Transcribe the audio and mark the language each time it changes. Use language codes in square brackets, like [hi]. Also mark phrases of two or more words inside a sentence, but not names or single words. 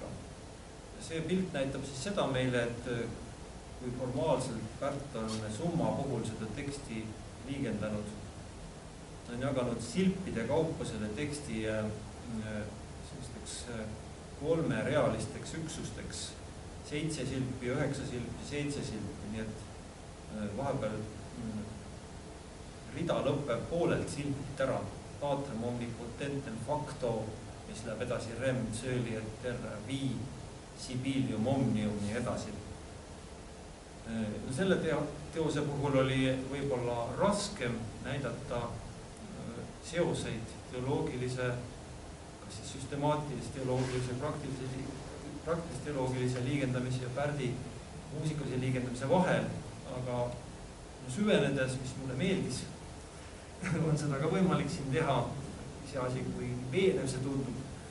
[et] See pilt näitab siis seda meile, et kui formaalselt Pärt on Summa puhul seda teksti liigendanud, ta on jaganud silpide kaupa selle teksti sellisteks 3-realisteks üksusteks, 7 silpi, 9 silpi, 7 silpi, nii et vahepeal rida lõpeb poolelt silpilt ära, [la] patrem omnipotentem facto, [et] mis läheb edasi [la] rem, sööli, et terra, vi, sibilium, omnium, [et] nii edasi. Selle teose puhul oli võib-olla raskem näidata seoseid teoloogilise, kas siis süstemaatilise, teoloogilise, praktilise teoloogilise liigendamise ja Pärdi muusikalise liigendamise vahel, aga süvenedes, mis mulle meeldis, on seda ka võimalik siin teha, see asi, kui veenev see tundub.